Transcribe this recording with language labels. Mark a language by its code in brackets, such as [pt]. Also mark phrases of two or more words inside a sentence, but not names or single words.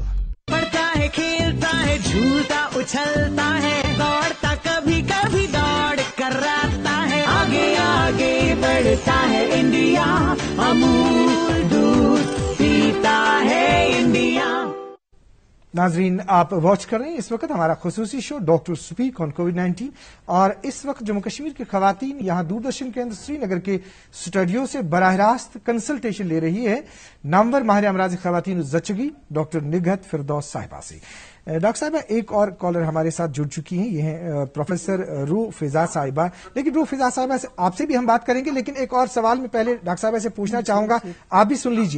[ur] پڑھتا ہے کھیلتا ہے جھولتا اچھلتا ہے دوڑتا کبھی کبھی دوڑ کر رہتا ہے آگے آگے بڑھتا ہے انڈیا امول دودھ پیتا ہے انڈیا. ناظرین آپ واچ کر رہے ہیں اس وقت ہمارا خصوصی شو ڈاکٹر سپیک آن کووڈ-19 اور اس وقت جموں کشمیر کی خواتین یہاں دوردرشن کیندر سری نگر کے اسٹوڈیو سے براہ راست کنسلٹیشن لے رہی ہے نامور ماہر امراض خواتین زچگی ڈاکٹر نگہت فردوس صاحبہ سے. ڈاکٹر صاحبہ ایک اور کالر ہمارے ساتھ جڑ چکی ہیں یہ ہیں پروفیسر روح فضا صاحبہ. لیکن روح فضا صاحبہ سے آپ سے بھی ہم بات کریں گے لیکن ایک اور سوال میں پہلے ڈاکٹر صاحبہ سے پوچھنا چاہوں گا آپ بھی سن لیجئے.